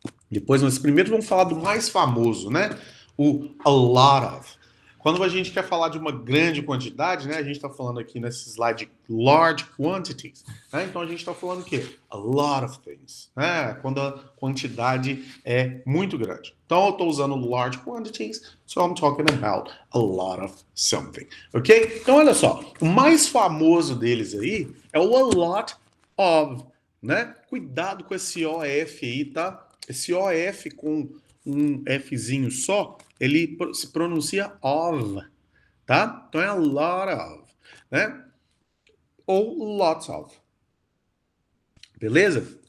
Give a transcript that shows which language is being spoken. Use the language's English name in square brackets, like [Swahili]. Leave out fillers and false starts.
[Portuguese] Depois, mas primeiro vamos falar do mais famoso, né? O a lot of. Quando a gente quer falar de uma grande quantidade, né? A gente está falando aqui nesse slide large quantities, né? Então a gente está falando o quê? A lot of things, né? Quando a quantidade é muito grande. Então eu estou usando [English] large quantities, so I'm talking about a lot of something, ok? [Portuguese] Então olha só, o mais famoso deles aí é o a lot of, né? Cuidado com esse OF aí, tá? Esse OF com um Fzinho só, ele se pronuncia of, tá? Então é a lot of, né? Ou lots of. Beleza?